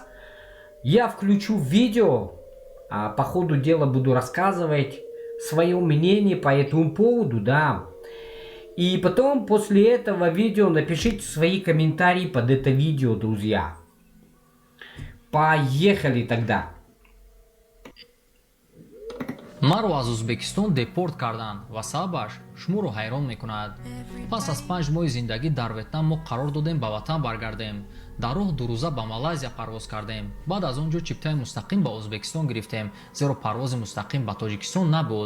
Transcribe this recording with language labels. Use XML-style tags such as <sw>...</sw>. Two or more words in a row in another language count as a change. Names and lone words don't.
<ru>Я включу видео, а по ходу дела буду рассказывать свое мнение по этому поводу, да. И потом после этого видео напишите свои комментарии под это видео, друзья. Поехали тогда.</ru> <tg>маро аз узбекистон депорт карданд ва сабабаш шуморо ҳайрон мекунад. пас аз 5 моҳи зиндагӣ дар ветнам мо қарор додем ба ватан баргардем. дар роҳ дурӯза ба малайзия парвоз кардем. баъд аз он ҷо чиптаи мустақим ба узбекистон гирифтем, зеро парвози мустақим ба тоҷикистон набуд.</tg>